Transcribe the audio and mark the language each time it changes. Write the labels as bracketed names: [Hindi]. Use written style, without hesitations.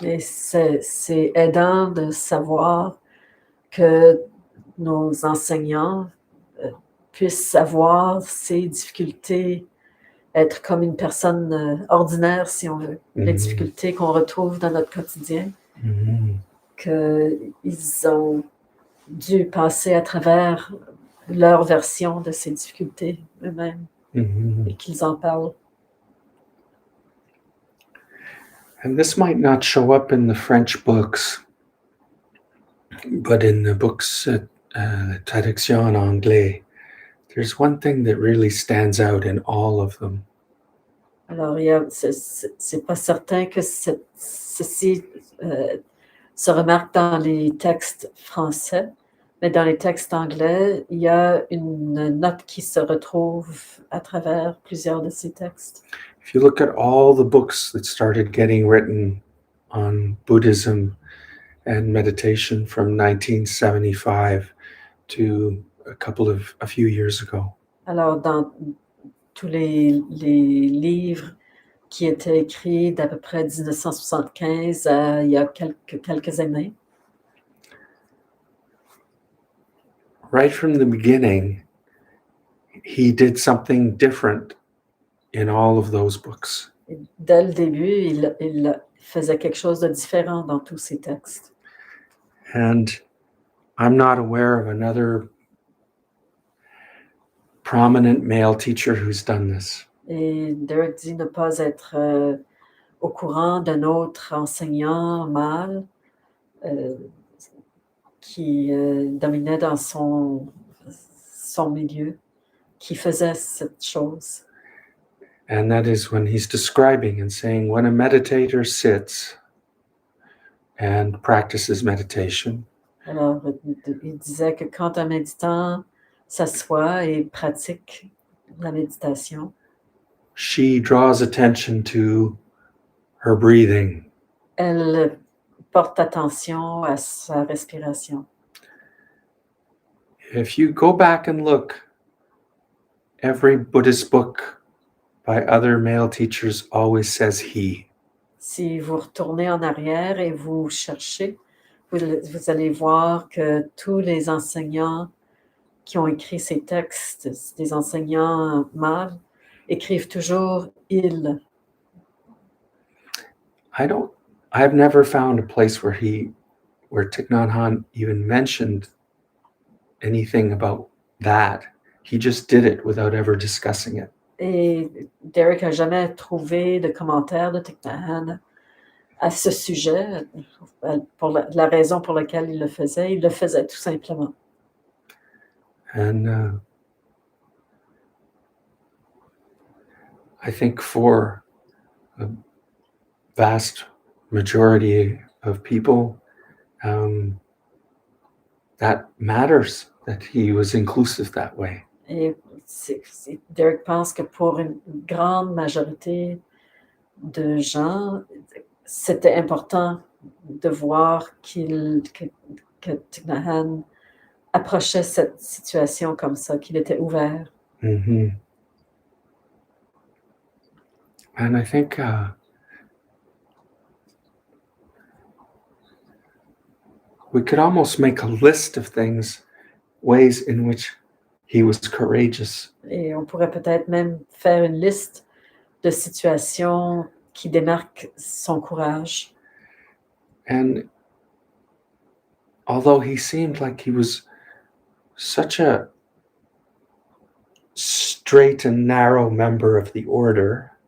[French] Et c'est aidant de savoir que nos enseignants puissent avoir ces difficultés, être comme une personne ordinaire, si on veut, les difficultés qu'on retrouve dans notre quotidien, qu'ils ont dû passer à travers leur version de ces difficultés eux-mêmes et qu'ils en parlent. [English] And this might not show up in the French books, but in the books, [French] traduction en anglais, [English] there's one thing that really stands out in all of them. [French] Alors, c'est pas certain que ceci se remarque dans les textes français, mais dans les textes anglais, il y a une note qui se retrouve à travers plusieurs de ces textes. [English] If you look at all the books that started getting written on Buddhism and meditation from 1975 to a few years ago, [French] Alors, dans tous les livres qui étaient écrits d'à peu près 1975 à il y a quelques années, [English] right from the beginning, he did something different in all of those books. [French] dès le début, il faisait quelque chose de différent dans tous ces textes. [English] And I'm not aware of another prominent male teacher who's done this. [French] Et Derek dit ne pas être au courant d'un autre enseignant mâle qui dominait dans son milieu, qui faisait cette chose. [English] And that is when he's describing and saying, when a meditator sits and practices meditation, [French] Alors, il disait que quand un méditant s'assoit et pratique la méditation, [English] she draws attention to her breathing. [French] elle porte attention à sa respiration. [English] If you go back and look, every Buddhist book by other male teachers always says he. [French] Si vous retournez en arrière et vous cherchez, vous allez voir que tous les enseignants qui ont écrit ces textes, des enseignants mâles, écrivent toujours « il [English] I've never found a place where Thich Nhat Hanh even mentioned anything about that. He just did it without ever discussing it. ». [French] Et Derek n'a jamais trouvé de commentaire de Thich Nhat Hanh à ce sujet, pour la raison pour laquelle il le faisait tout simplement. [English] And I think for a vast majority of people, that matters, that he was inclusive that way. [French] Et Derek pense que pour une grande majorité de gens, c'était important de voir que Thich Nhat Hanh approchait cette situation comme ça, qu'il était ouvert. Mm-hmm. [English] And I think we could almost make a list of ways in which he was courageous. [French] Et on pourrait peut-être même faire une liste de situations qui démarquent son courage. [English] And although he seemed like he was such a straight and narrow member of the order,